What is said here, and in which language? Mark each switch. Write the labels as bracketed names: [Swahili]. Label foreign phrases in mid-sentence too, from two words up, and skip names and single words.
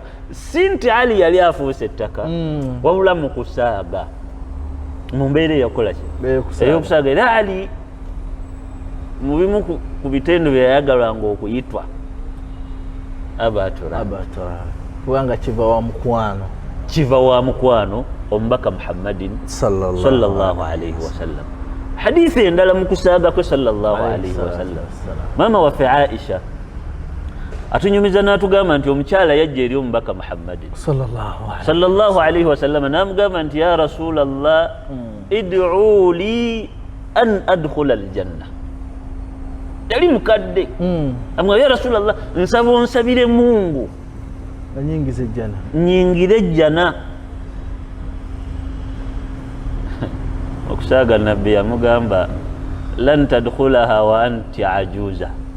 [Ganda] Si nti Ali yali afuuse ettaka wabula mu kusaaga mu mbeera eyakola ki ey'okusaaga. Era Ali mu bimu ku bitendo bye yayagalwanga okuyitwa abatura kubanga kiva wa mukwano omubaka Muhammadin [Arabic] صلى الله عليه وسلم. [Ganda] Hadithi endala mu kusaaga kwe [Arabic] صلى الله عليه وسلم, [Ganda] maama waffe Aisha atunyumiza n'atugamba nti omukyala yajja eri omubaka Muhammadin [Arabic] صلى الله عليه وسلم [Ganda] n'amugamba nti [Arabic] يا رسول الله ادع لي أن أدخل الجنة. [Ganda] Yali mukadde amugamba [Arabic] يا رسول الله [Ganda] nsaba onsabire Mungu nyingire ejjana. Okusaaga nabbi yamugamba [Arabic] لن تدخليها وأنت عجوز,